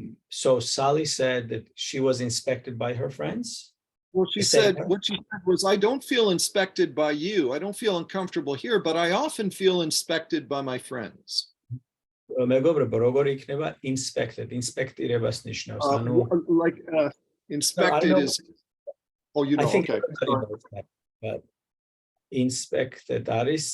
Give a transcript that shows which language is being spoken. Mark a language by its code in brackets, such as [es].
[en] So Sally said that she was inspected by her friends. Well, what she said was, I don't feel inspected by you. I don't feel uncomfortable here, but I often feel inspected by my friends. [ka] მეგობრებო, როგორ იქნება inspected? Inspectirებას ნიშნავს, ანუ [en] like inspected is you know, okay. But inspected არის